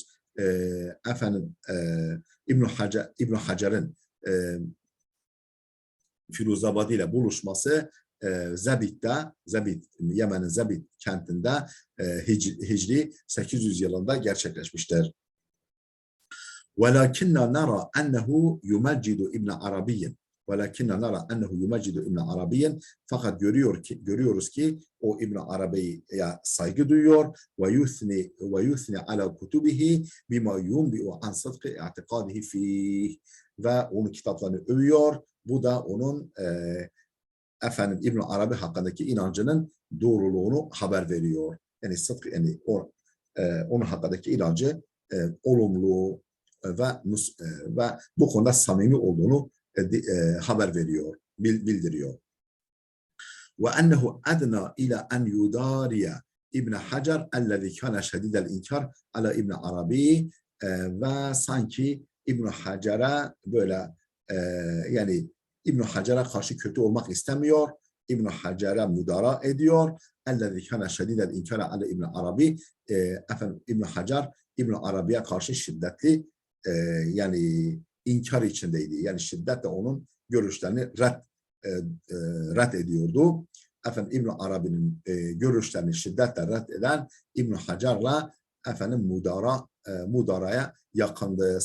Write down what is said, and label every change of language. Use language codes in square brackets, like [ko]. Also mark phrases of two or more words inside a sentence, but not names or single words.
[tr] Efendim İbn Hacer'in Firuzabadi ile buluşması Yemen'in Zabid kentinde Hicri 800 yılında gerçekleşmiştir. [ar] وَلَكِنَّا نَرَى أَنَّهُ يُمَجِّدُ [tr] İbn Arabi'yin, fakat görüyoruz ki o İbn Arabi'ye saygı duyuyor ve [ar] يثني على كتبه بما ينبئ عن صدق اعتقاده فيه, [tr] ve onun kitaplarını övüyor. Bu da onun efendim İbn Arabi hakkındaki inancının doğruluğunu haber veriyor. Yani onun hakkındaki inancı olumlu ve bu konuda samimi olduğunu haber veriyor, bildiriyor. [ar] وأنه أدنى إلى أن يداري ابن Hacer الذي كان شديد الإنكار على ابن Arabi [tr] ve sanki İbn Hacer'e böyle yani İbn Hacer'e karşı kötü olmak istemiyor. İbn Hacer'e müdara ediyor. [ar] الذي كان شديد الإنكار على ابن Arabi [tr] efendim İbn Hacer İbn Arabi'ye karşı şiddetli yani inkar içindeydi. Yani şiddetle onun görüşlerini red ediyordu. Efendim İbn Arabi'nin görüşlerini şiddetle red eden İbn Hacer'la efendim mudaraya yakındı.